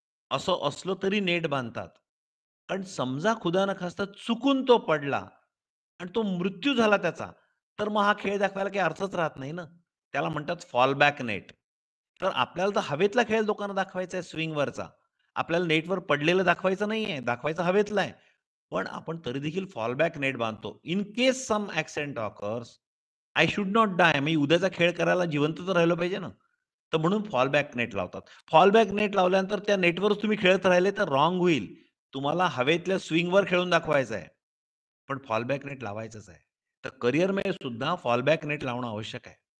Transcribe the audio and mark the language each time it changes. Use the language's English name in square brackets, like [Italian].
[Marathi] असं असलं तरी नेट बांधतात. कारण समजा खुदा न खास्ता चुकून तो पडला आणि तो मृत्यू झाला त्याचा, तर मग हा खेळ दाखवायला काही अर्थच राहत नाही ना. त्याला म्हणतात फॉल बॅक नेट. तर आपल्याला तर हवेतला खेळ लोकांना दाखवायचा आहे स्विंगवरचा. आपल्याला नेटवर पडलेलं दाखवायचं नाहीये, दाखवायचं हवेतला आहे. पण आपण तरी देखील फॉल बॅक नेट बांधतो. [English] In case some accident occurs, I should not die. [Marathi] मी उद्याचा खेळ करायला जिवंत तर राहिलो पाहिजे ना. तर म्हणून फॉल बॅक नेट लावतात. फॉल बॅक नेट लावल्यानंतर त्या नेटवरच तुम्ही खेळत राहिले तर रॉंग होईल. तुम्हाला हवेतल्या स्विंगवर खेळून दाखवायचं आहे. पण फॉल बॅक नेट लावायचंच आहे. तर करिअरमध्ये सुद्धा फॉल बॅक नेट लावणं आवश्यक आहे.